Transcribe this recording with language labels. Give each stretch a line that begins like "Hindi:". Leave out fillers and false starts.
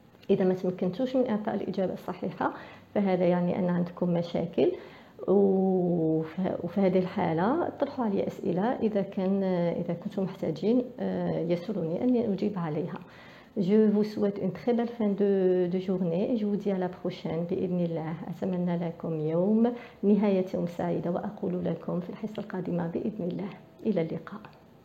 Arabic: إذا ما تمكنتوش من إعطاء الإجابة الصحيحة فهذا يعني أن عندكم مشاكل، وفي هذه الحالة طرحوا علي أسئلة إذا كنتم محتاجين يسرني أن أجيب عليها.
French: Je vous souhaite une très belle fin de journée et je vous dis à la prochaine
Arabic: بإذن الله. أتمنى لكم نهاية يوم سعيدة وأقول لكم في الحصة القادمة بإذن الله إلى اللقاء.